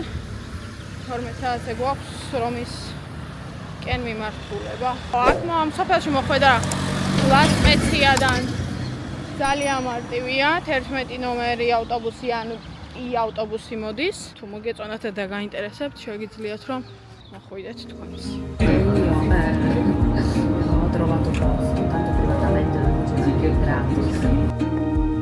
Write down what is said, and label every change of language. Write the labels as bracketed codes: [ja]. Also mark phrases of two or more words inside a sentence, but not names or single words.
[ka] 12 საათზე გვაქვს რომისკენ მიმართულება. აქ ამ სოფელში მოხვედა ლასპეციადან ძალიან მარტივია. 11 ნომერი ავტობუსი ან i-ავტობუსი მოდის. თუ მოგეწონათ და გაინტერესებთ, შეგიძლიათ რომ მოხვიდეთ თქვენს. [it] Ho trovato posto, tanto privatamente non c'è più gratis.